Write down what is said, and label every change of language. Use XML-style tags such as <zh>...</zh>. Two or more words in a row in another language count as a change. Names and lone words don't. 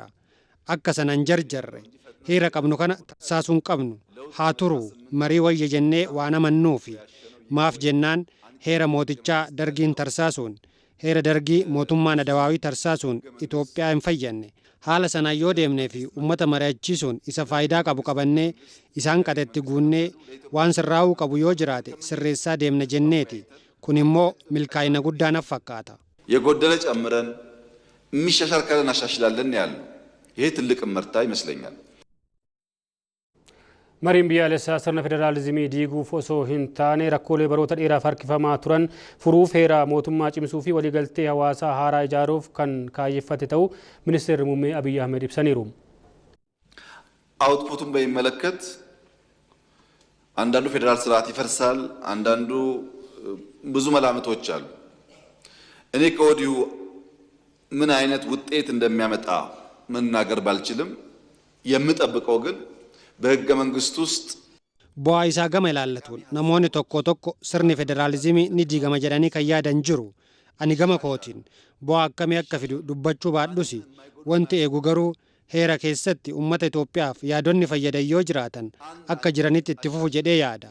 <om>Akka sanan jarjarre heera qabnu kana tasaasuun qabnu haa turu marii wayya jennee waan amannuufi maaf jennaan heera mootichaa dargiin tarsaasuun heera dargii mootummaan Adawaawii tarsaasuun Itoophiyaa hin fayyadne. Haala sanaan yoo deemnee fi uummata mari'achiisuun isa faayidaa qabu qabannee isaan qatetti guunnee waan sirraa'uu qabu yoo jiraate sirreessaa deemna jenneeti. Kun immoo milkaa'ina guddaa naaf fakkaata.</om> <am>የጎደለ ጨምረን የሚሻሻል ካለ እናሻሽላለን ያለው ይሄ ትልቅ ምርታ ይመስለኛል።</am> <om>Mariin biyyaalessaa sirna federaalizimii diiguuf osoo hin taane rakkoolee baroota dheeraaf harkifamaa turan furuuf heera mootummaa cimsuu fi waliigaltee hawaasaa haaraa ijaaruuf kan kaayyeffate ta'uu ministeerri muummee Abiyyi Ahmed ibsaniiru.</om> <am>አውትፑቱን በሚመለከት አንዳንዱ ፌዴራል ስርዓት ይፈርሳል፣ አንዳንዱ ብዙ መላምቶች አሉ። እኔ ከወዲሁ ምን አይነት ውጤት እንደሚያመጣ መናገር ባልችልም የምጠብቀው ግን በሕገ መንግስት ውስጥ</am> <om>bu'aa isaa gama ilaallatuun namoonni tokko tokko sirni federaalizimii ni diigama jedhanii kan yaadan jiru. Ani gama kootiin bu'aa akkamii akka fidu dubbachuu baadhus wanti eegu garuu heera keessatti uummata Itoophiyaaf yaadonni fayyadan yoo jiraatan akka jiranitti itti fufu jedhee yaada.</om>